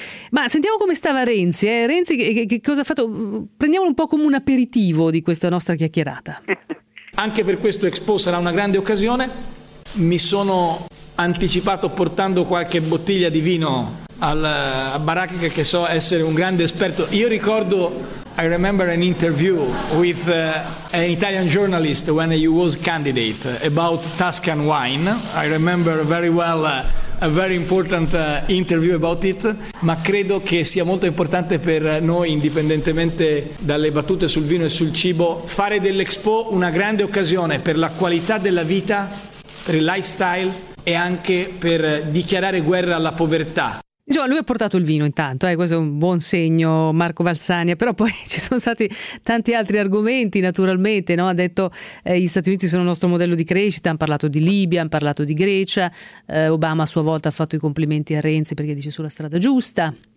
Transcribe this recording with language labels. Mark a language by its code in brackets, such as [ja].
[it] Ma sentiamo come stava Renzi. Renzi, che cosa ha fatto? Prendiamolo un po' come un aperitivo di questa nostra chiacchierata. Anche per questo Expo sarà una grande occasione. Mi sono anticipato portando qualche bottiglia di vino a Barack, che so essere un grande esperto. Io ricordo, [en] I remember an interview with an Italian journalist when he was candidate about Tuscan wine. I remember very well a very important interview about it. [it] Ma credo che sia molto importante per noi, indipendentemente dalle battute sul vino e sul cibo, fare dell'Expo una grande occasione per la qualità della vita, per il lifestyle e anche per dichiarare guerra alla povertà. Insomma, lui ha portato il vino intanto, questo è un buon segno, Marco Valsania, però poi ci sono stati tanti altri argomenti naturalmente, no? Ha detto gli Stati Uniti sono il nostro modello di crescita, hanno parlato di Libia, hanno parlato di Grecia, Obama a sua volta ha fatto i complimenti a Renzi perché dice sulla strada giusta.